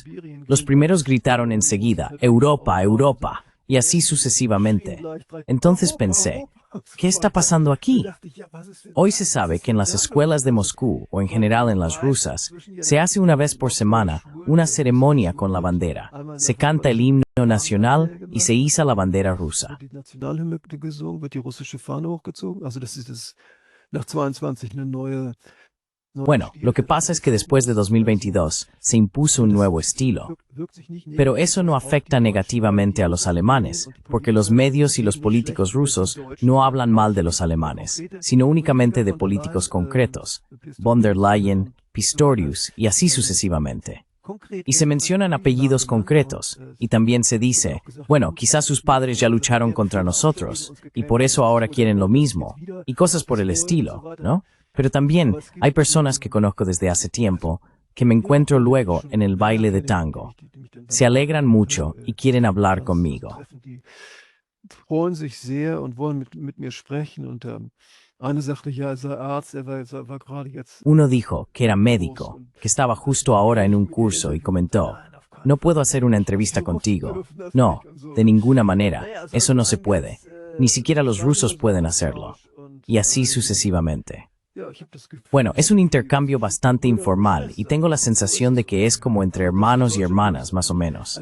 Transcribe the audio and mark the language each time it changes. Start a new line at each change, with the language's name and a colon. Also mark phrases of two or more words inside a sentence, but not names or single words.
Spanish: Los primeros gritaron enseguida, Europa, Europa, y así sucesivamente. Entonces pensé, ¿qué está pasando aquí? Hoy se sabe que en las escuelas de Moscú, o en general en las rusas, se hace una vez por semana una ceremonia con la bandera. Se canta el himno nacional y se iza la bandera rusa.
German: Die Nationalhymne gesungen, wird die russische Fahne hochgezogen. Also das ist nach 22 eine neue.
Spanish: Bueno, lo que pasa es que después de 2022 se impuso un nuevo estilo. Pero eso no afecta negativamente a los alemanes, porque los medios y los políticos rusos no hablan mal de los alemanes, sino únicamente de políticos concretos, von der Leyen, Pistorius y así sucesivamente. Y se mencionan apellidos concretos, y también se dice, bueno, quizás sus padres ya lucharon contra nosotros, y por eso ahora quieren lo mismo, y cosas por el estilo, ¿no? Pero también hay personas que conozco desde hace tiempo, que me encuentro luego en el baile de tango. Se alegran mucho y quieren hablar conmigo.
German: Freuen sich sehr und wollen mit mir sprechen und einer sagte, ja, er sei Arzt, war gerade jetzt.
Spanish: Uno dijo que era médico, que estaba justo ahora en un curso y comentó, no puedo hacer una entrevista contigo. No, de ninguna manera, eso no se puede. Ni siquiera los rusos pueden hacerlo. Y así sucesivamente. Bueno, es un intercambio bastante informal y tengo la sensación de que es como entre hermanos y hermanas, más o menos.